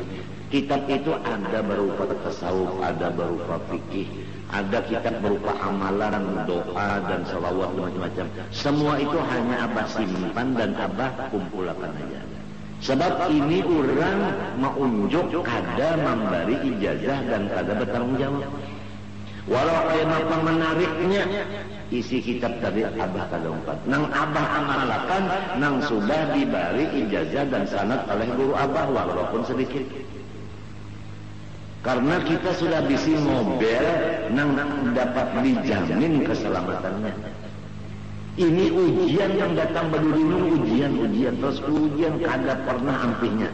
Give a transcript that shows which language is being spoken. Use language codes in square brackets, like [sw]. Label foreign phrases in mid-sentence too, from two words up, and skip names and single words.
[id] Kitab itu ada berupa tasawuf, ada berupa fikih, ada kitab berupa amalan, doa dan salawat macam-macam. Semua itu hanya abah simpan dan abah kumpulkan aja. Sebab ini orang menunjuk kada memberi ijazah dan kada bertanggung jawab. [bjn] Walau apa menariknya isi kitab tadi abah kada umpat. Nang abah amalakan, nang sudah diberi ijazah dan sanad oleh guru abah walaupun sedikit. Karena kita sudah bisi mobil nang dapat dijamin keselamatannya. Ini ujian yang datang berdurunung, ujian terus ujian kada pernah ampihnya.